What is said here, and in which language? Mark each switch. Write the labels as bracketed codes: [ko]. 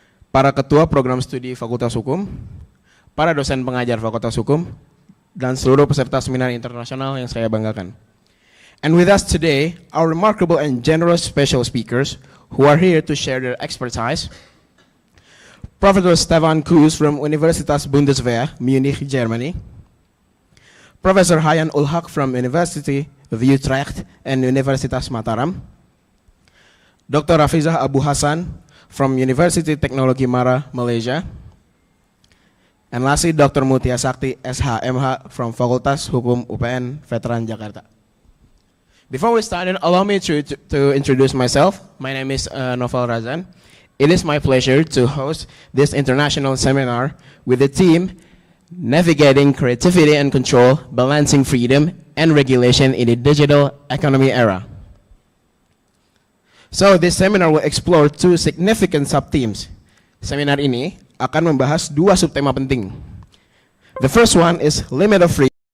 [id] Para Ketua Program Studi Fakultas Hukum, para dosen pengajar Fakultas Hukum, dan seluruh peserta seminar internasional yang saya banggakan. [en] And with us today, our remarkable and generous special speakers who are here to share their expertise. Professor Stefan Kues from Universitas Bundeswehr, Munich, Germany. Professor Hayan Ulhak from University of Utrecht and Universitas Mataram. Dr. Rafizah Abu Hasan from University Teknologi Mara, Malaysia. And lastly, Dr. Mutia Sakti, SHMH from Fakultas Hukum UPN Veteran Jakarta. Before we start, allow me to introduce myself. My name is Novel Razan. It is my pleasure to host this international seminar with the theme Navigating Creativity and Control, Balancing Freedom and Regulation in the Digital Economy Era. So this seminar will explore two significant sub-themes. [id] Seminar ini akan membahas dua subtema penting. [en] The first one is limit of freedom.